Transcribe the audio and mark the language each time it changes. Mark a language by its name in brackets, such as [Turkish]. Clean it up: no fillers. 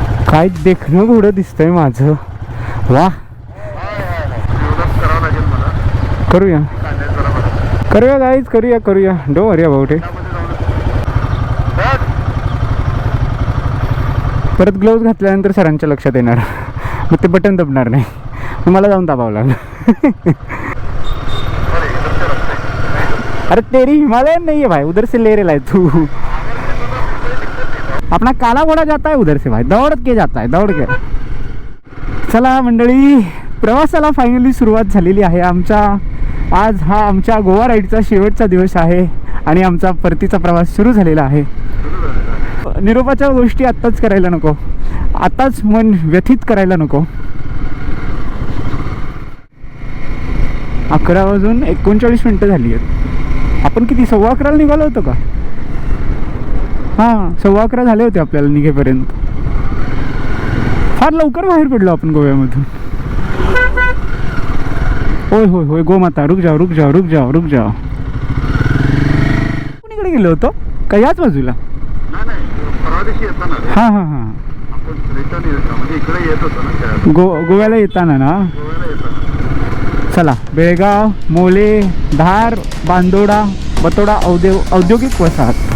[Marathi] काय देखणं घोडं दिसतंय माझं. वा करूया करूया गाईज करूया. डो अरे भाऊटे परत ग्लोव्ज घातल्यानंतर सरांच्या लक्षात येणार, मग ते बटन दबणार नाही. मग मला जाऊन दाबावं लागलं. [Hindi] अरे तेरी हिमालयन नहीं है भाई, उधर से ले रहा है तू. अपना काला घोडा जाता है उधर से भाई, दौड़ के जाता है दौड़ के. [Marathi] चला मंडळी, प्रवासाला फायनली सुरुवात झालेली आहे आमच्या. आज हा आमच्या गोवा राईडचा शेवटचा दिवस आहे आणि आमचा परतीचा प्रवास सुरू झालेला आहे. निरोपाच्या गोष्टी आत्ताच करायला नको, आताच मन व्यथित करायला नको. 11:39 झाली आहेत. आपण किती 11:15 निघालो होतो का? हां 11:15 झाले होते आपल्याला निघेपर्यंत. फार लवकर बाहेर पडलो आपण गोव्यामधून. होय होय होय [Hindi] गोमाता रुक जाओ रुक जाओ रुक जाओ रुक जाओ. [Marathi] गोव्याकडे गेलो होतो का याच बाजूला? परवा दिवशी येताना हां हां हां, आपण रिटर्न म्हणजे इकडे येत होतो ना गोव्याला येताना ना. गोव्याला येताना. चला, बेळगाव, मोले, धार, बांदोडा, बतोडा औद्योगिक वसाहत.